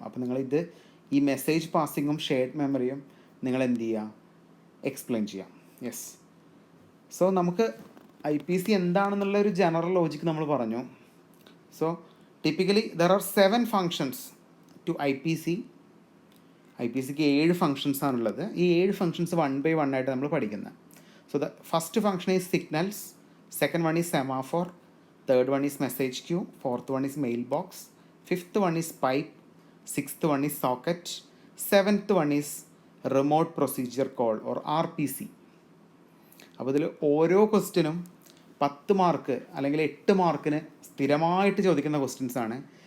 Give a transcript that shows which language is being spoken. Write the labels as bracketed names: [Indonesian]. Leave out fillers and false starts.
[Malayalam] അപ്പോൾ നിങ്ങളിത് ഈ മെസ്സേജ് പാസിങ്ങും ഷെയർഡ് മെമ്മറിയും നിങ്ങൾ എന്ത് ചെയ്യുക, എക്സ്പ്ലെയിൻ ചെയ്യാം. യെസ്. സോ നമുക്ക് IPC എന്താണെന്നുള്ള ഒരു ജനറൽ ലോജിക്ക് നമ്മൾ പറഞ്ഞു. [English] So typically there are 7 functions to IPC. [Malayalam] IPCക്ക് 7 ഫങ്ഷൻസാണുള്ളത്. ഈ 7 ഫങ്ഷൻസ് 1 by 1 ആയിട്ട് നമ്മൾ പഠിക്കുന്നത്. [English] So the first function is signals, second one is semaphore, third one is message queue, fourth one is mailbox, fifth one is pipe, sixth one is socket, seventh one is remote procedure call or RPC. [Malayalam] അപ്പോൾ ഇതിൽ ഓരോ ക്വസ്റ്റ്യനും 10 mark അല്ലെങ്കിൽ 8 മാർക്കിന് സ്ഥിരമായിട്ട് ചോദിക്കുന്ന questions ആണ്.